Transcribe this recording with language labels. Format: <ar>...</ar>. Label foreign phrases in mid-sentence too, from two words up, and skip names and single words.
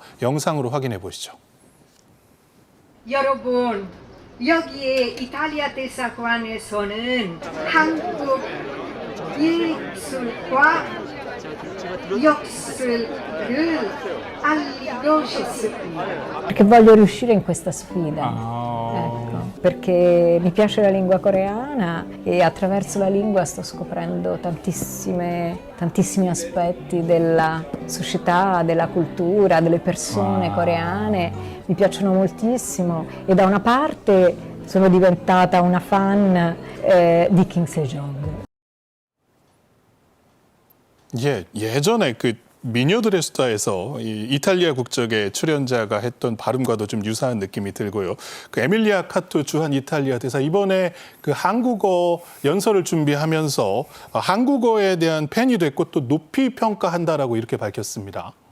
<ko>영상으로 확인해 보시죠. 여러분, 여기에 이탈리아 대사관에서는 한국 예술과 역사를 알리고 싶습니다.</ko> <it>Perché voglio riuscire in questa sfida, ecco, perché mi piace la lingua coreana e attraverso la lingua sto scoprendo tantissimi aspetti della società, della cultura, delle persone coreane, mi piacciono moltissimo e da una parte sono diventata una fan di Kim Se-jong.</it> <ko>예, 예전에 그 미녀들의 수다에서 이 이탈리아 국적의 출연자가 했던 발음과도 좀 유사한 느낌이 들고요. 그 에밀리아 카투 주한 이탈리아 대사 이번에 그 한국어 연설을 준비하면서 한국어에 대한 팬이 됐고 또 높이 평가한다라고 이렇게 밝혔습니다.</ko>